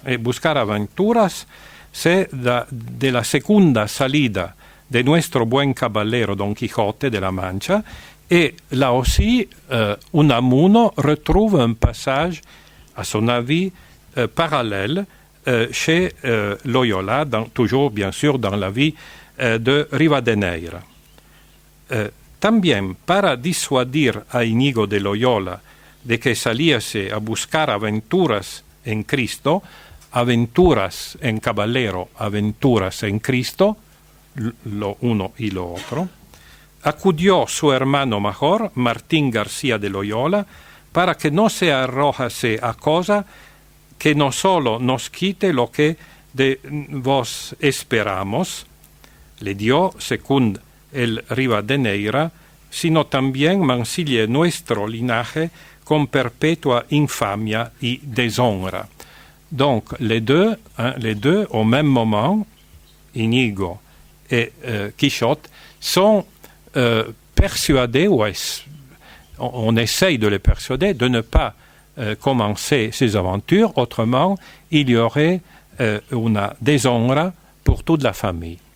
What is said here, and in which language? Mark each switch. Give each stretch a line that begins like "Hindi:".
Spanish: Et buscar aventuras,
French: c'est de la
Spanish: segunda salida de nuestro buen caballero Don Quijote de la Mancha.
French: Et là aussi, Unamuno retrouve un passage, à son avis, parallèle chez Loyola, toujours bien sûr dans la vie de Rivadeneira.
Spanish: También para disuadir a Inigo de Loyola de que saliese a buscar aventuras en Cristo, aventuras en caballero, aventuras en Cristo, lo uno y lo otro, acudió su hermano mayor, Martín García de Loyola, para que no se arrojase a cosa que no solo nos quite lo que de vos esperamos, le dio, según el Rivadeneira, sino también mancille nuestro linaje con perpetua infamia y deshonra.
French: Donc, les deux, au même moment, Inigo et Quichotte, sont persuadés, ou on essaye de les persuader, de ne pas commencer ces aventures, autrement, il y aurait une deshonra pour toute la famille.